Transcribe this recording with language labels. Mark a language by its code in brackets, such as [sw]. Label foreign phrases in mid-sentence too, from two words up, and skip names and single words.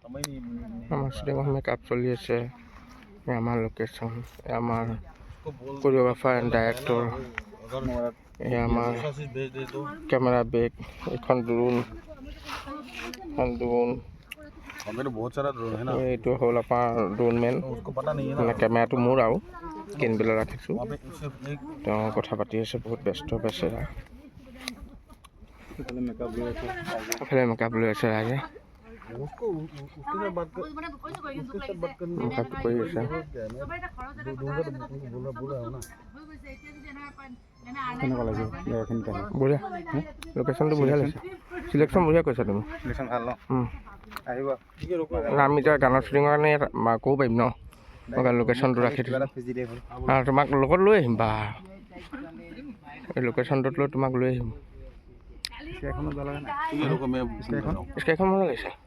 [as] আমার শুটিং মেকআপ চলি আছে আমার লোকেশন আমার [en] choreographer and director [as] আমার [en] camera bag [as] এখন ড্রোন [hi] बहुत सारा ड्रोन है ना [as] এইটো হ'ল আপোনাৰ [en] drone man [hi] उसको पता नहीं है [as] মানে কেমেৰাটো মোৰ আৰু কিনবলৈ ৰাখিছোঁ [hi] वहाँ पे सिर्फ एक [as] তেওঁ কথা পাতি আছে বহুত ব্যস্ত বেচেৰা এফালে মেকআপ লৈ আছে ৰাইজে [hi] उसको उसके साथ बात कर उसके साथ बात करने [as] মেকআপ কৰি আছে [hi] बोला हो ना [as] বঢ়িয়া লোকেশ্যনটো বঢ়িয়া লৈছে চিলেকশ্যন বঢ়িয়া কৈছা তুমি सिलेक्शन ভাল ন আহিব ঠিকে ৰ'ব আমি এতিয়া গানৰ শ্বুটিঙৰ কাৰণে ক'ব পাৰিম ন মই লোকেশ্যনটো ৰাখি দিছোঁ আৰু তোমাক লগত লৈ আহিম বা এই লোকেশ্যনটোত লৈ তোমাক লৈ আহিম স্কাইখন মজা লাগিছে